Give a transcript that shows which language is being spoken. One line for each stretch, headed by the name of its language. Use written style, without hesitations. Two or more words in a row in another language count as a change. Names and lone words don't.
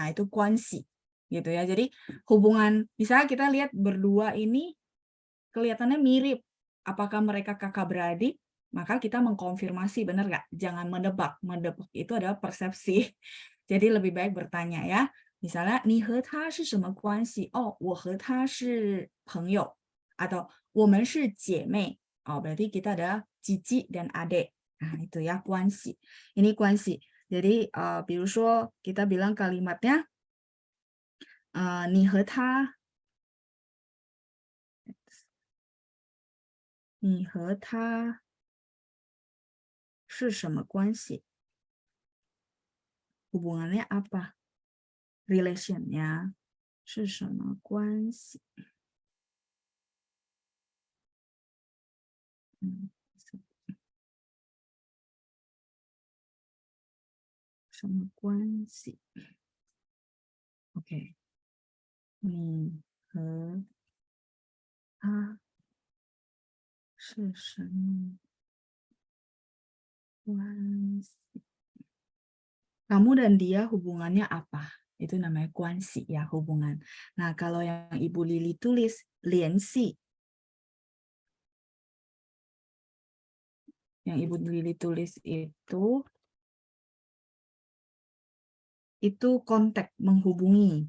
Indonesian: Nah itu kuansi gitu ya. Jadi hubungan, bisa kita lihat berdua ini kelihatannya mirip. Apakah mereka kakak beradik? Maka kita mengkonfirmasi, benar nggak? Jangan menebak. Menebak itu adalah persepsi. Jadi lebih baik bertanya ya. Misalnya,
Chinese: 你和他是什么关系? Oh, 我和他是朋友. Atau 我们是姐妹.
Indonesian: Oh, berarti kita ada cici dan adik. Nah, itu ya,
Chinese: 关系. Ini 关系. Jadi, 比如说,
Indonesian: kita bilang kalimatnya,
Chinese: 你和他是什么关系?
Indonesian: Hubungannya apa?
Chinese: Relation-nya 是什么关系? 什么关系? Oke. 你和他是什么关系?
Indonesian: Kamu dan dia hubungannya apa? Itu namanya kuansi ya, hubungan. Nah, kalau yang Ibu Lili tulis, liansi. Yang Ibu Lili tulis itu kontak, menghubungi.